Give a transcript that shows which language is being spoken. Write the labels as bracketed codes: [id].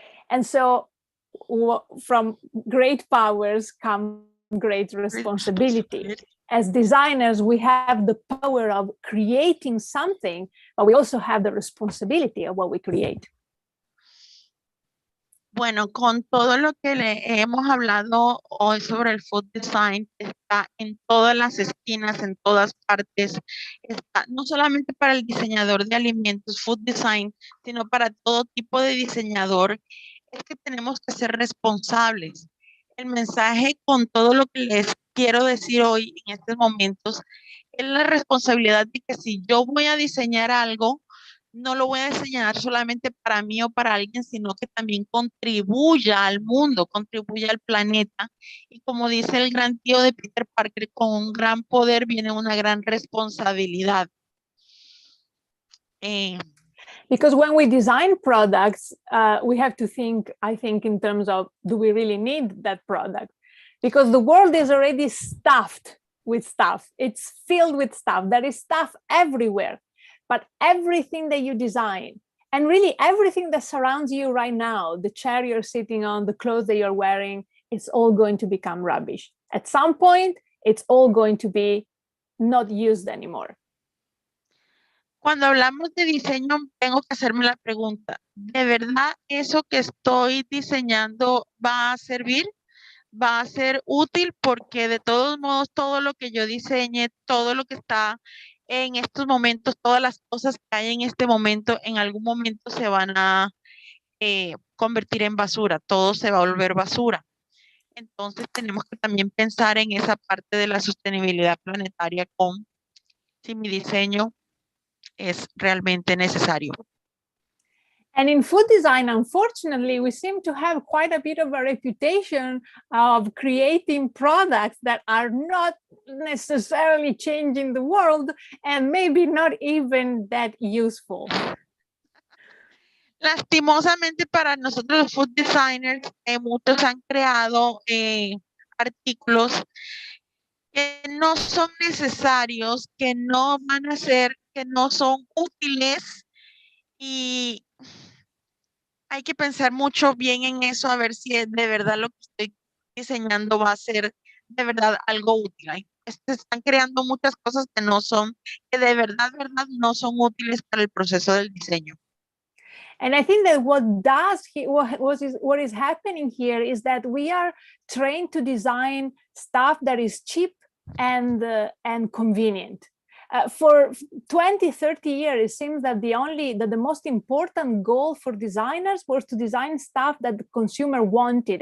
[en] And so from great powers come great responsibility. As designers, we have the power of creating something, but we also have the responsibility of what we create. [es] Bueno, con todo lo que le hemos hablado hoy sobre el food design, está en todas las esquinas, en todas partes, está no solamente para el diseñador de alimentos, food design, sino para todo tipo de diseñador, es que tenemos que ser responsables. El mensaje con todo lo que les quiero decir hoy en estos momentos es la responsabilidad de que si yo voy a diseñar algo, no lo voy a diseñar solamente para mí o para alguien, sino que también contribuya al mundo, contribuya al planeta. Y como dice el gran tío de Peter Parker, con un gran poder viene una gran responsabilidad. [en] Because when we design products, we have to think, I think, in terms of, do we really need that product? Because the world is already stuffed with stuff. It's filled with stuff. There is stuff everywhere. But everything that you design, and really everything that surrounds you right now, the chair you're sitting on, the clothes that you're wearing, it's all going to become rubbish. At some point, it's all going to be not used anymore. [es] Cuando hablamos de diseño, tengo que hacerme la pregunta, ¿de verdad eso que estoy diseñando va a servir? ¿Va a ser útil? Porque de todos modos, todo lo que yo diseñe, todo lo que está en estos momentos, todas las cosas que hay en este momento, en algún momento se van a convertir en basura, todo se va a volver basura. Entonces tenemos que también pensar en esa parte de la sostenibilidad planetaria con si mi diseño es realmente necesario. [en] And in food design, unfortunately, we seem to have quite a bit of a reputation of creating products that are not necessarily changing the world and maybe not even that useful. [es] Lastimosamente para nosotros los food designers, muchos han creado artículos que no son necesarios, que no van a ser, que no son útiles, y hay que pensar mucho bien en eso, a ver si de verdad lo que estoy diseñando va a ser de verdad algo útil. Se están creando muchas cosas que no son, que de verdad no son útiles para el proceso del diseño. [en] And I think that what is happening here is that we are trained to design stuff that is cheap and convenient. For 20, 30 years, it seems that the most important goal for designers was to design stuff that the consumer wanted.